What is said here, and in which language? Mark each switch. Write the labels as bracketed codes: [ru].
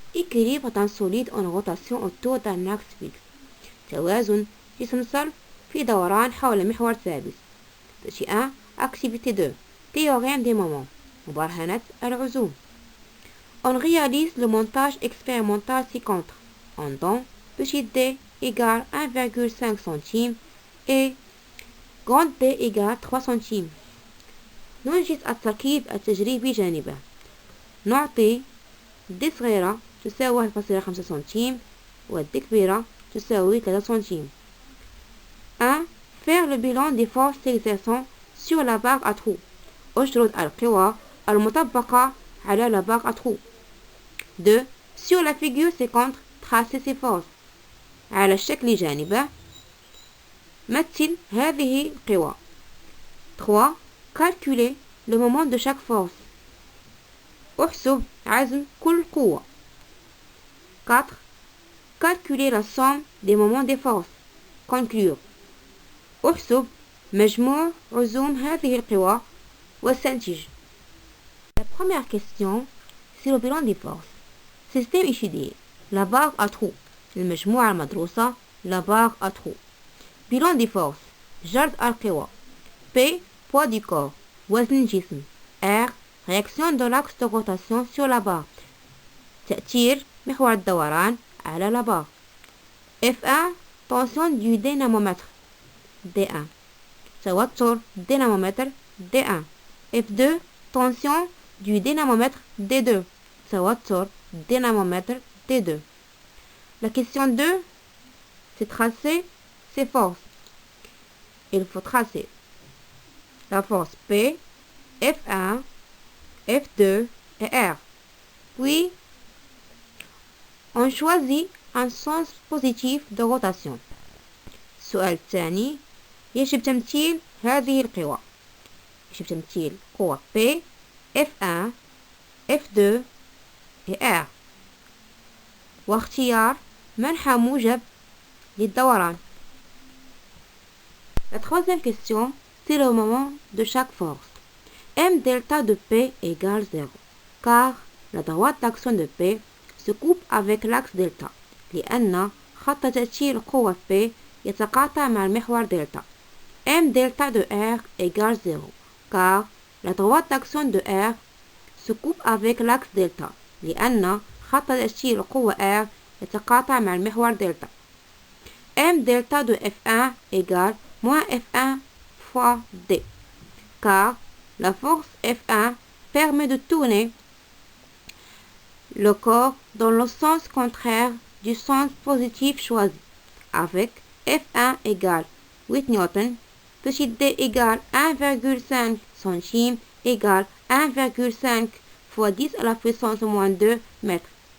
[fr] Équilibre d'un solide en rotation autour d'un axe fixe. [ar] توازن جسم صلب في دوران حول محور ثابت. [fr] تشيئة. Activité 2. Théorème des moments. [ar] مبرهنة العزوم. [fr] On réalise le montage expérimental ci-contre. En donne petit d égale 1,5 cm et grand d égale 3 cm. [ar] ننجز التركيب التجريبي جانبه. نعطي د صغيرة تساوي 1,5 سنتيم و د كبيرة تساوي 3 سنتيم. 1. [fr] Faire le bilan des forces s'exerçant sur la barre à trous. [ar] أجرد القوى المطبقة على [fr] la barre à trous. 2. Sur la figure ci-contre, tracer ses forces. [ar] على الشكل جانبه مثل هذه القوى. [fr] 3. Calculer le moment de chaque force. [ar] احسب عزم كل قوة. [fr] 4. Calculer la somme des moments des forces. Conclure. [ar] احسب مجموع عزوم هذه القوى واستنتج. [fr] La première question, c'est le bilan des forces. Système étudié. La barre à trous. [ar] المجموعة المدروسة. [fr] La barre à trous. Bilan des forces. [ar] جرد القوى. [fr] P. Poids du corps. [ar] وزن الجسم. [fr] R. Réaction de l'axe de rotation sur la barre. [ar] تأثير محور الدوران على la barre. [fr] F1. Tension du dynamomètre. D1. [ar] توتر [fr] dynamomètre D1. F2. Tension du dynamomètre D2. [ar] توتر [fr] dynamomètre D2. La question 2, c'est tracer ces forces. Il faut tracer la force P, F1, F2 et R. Puis, on choisit un sens positif de rotation. [ar] السؤال الثاني يجب تمثيل هذه القوى. يجب تمثيل قوة P, F1, F2 et R. واختيار منحى موجب للدوران. [fr] La troisième question, c'est le moment de chaque force. M delta de P égale 0, car la droite d'action de P se coupe avec l'axe delta. [ar] لأن خط تأثير قوة P يتقاطع مع المحور delta. [fr] M delta de R égale 0, car la droite d'action de R se coupe avec l'axe delta. [ar] لأن خط تأثير قوة R يتقاطع مع المحور delta. [fr] M delta de F1 égale moins F1 fois D, car la force F1 permet de tourner le corps dans le sens contraire du sens positif choisi, avec F1 égale 8 N, petit d égale 1,5 cm égale 1,5 fois 10 à la puissance moins 2 mètres.